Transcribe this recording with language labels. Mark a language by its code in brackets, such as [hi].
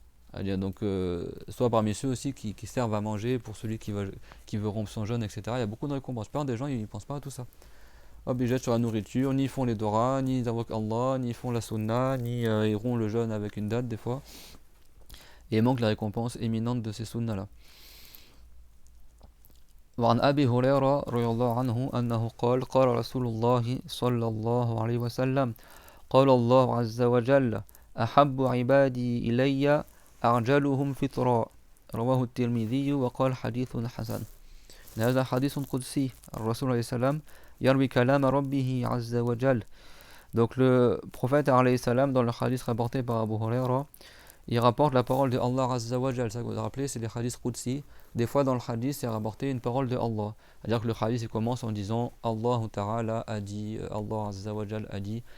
[fr] C'est-à-dire donc, soit parmi ceux aussi qui servent à manger pour celui qui veut rompre son jeûne, etc. Il y a beaucoup de récompenses. Par exemple, des gens ils ne pensent pas à tout ça. Hop, ils jettent sur la nourriture, ni ils font les doras, ni ils invoquent Allah, ni ils font la sunna, ni ils rompent le jeûne avec une date des fois. Et il manque la récompense éminente de ces sunnas-là. [ar] وعن أبي هريرة رضي الله عنه أنه قال رسول الله صلى الله عليه وسلم قال الله عز وجل أحب عبادي إلي أعجلهم فطرا رواه الترمذي وقال حديث حسن. هذا حديث قدسي الرسول عليه السلام يروي كلام ربه عز وجل. [fr] Donc le prophète alayhi salam, dans le hadith rapporté par Abu Huraira, il rapporte la parole de Allah Azza wa Jal. Ça vous vous rappelez, c'est les hadiths qudsi. Des fois dans le hadith, c'est rapporté une parole de Allah. C'est-à-dire que le hadith il commence en disant Allah Ta'ala a dit, Allah Azza wa Jal a dit.